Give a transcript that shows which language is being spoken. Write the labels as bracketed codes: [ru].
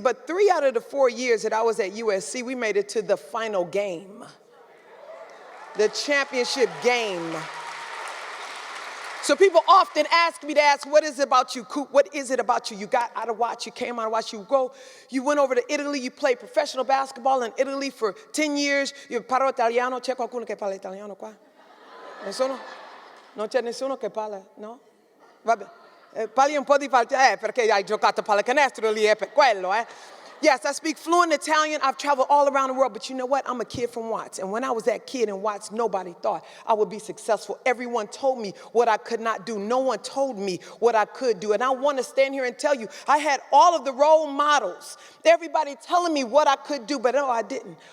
[en] But 3 out of the 4 years that I was at USC, we made it to the final game. The championship game. So people often ask me what is it about you, Coop? What is it about you? You got out of Watts, you came out of Watts, you went over to Italy, you played professional basketball in Italy for 10 years. [it] You parlo italiano, c'è qualcuno che parla italiano qua? Nessuno? Non c'è nessuno che parla, no? Vabbè. Parli un po' di perché hai giocato pallacanestro lì, per quello, [en] Yes, I speak fluent Italian. I've traveled all around the world, but you know what? I'm a kid from Watts. And when I was that kid in Watts, nobody thought I would be successful. Everyone told me what I could not do. No one told me what I could do. And I want to stand here and tell you, I had all of the role models, everybody telling me what I could do, but no, I didn't.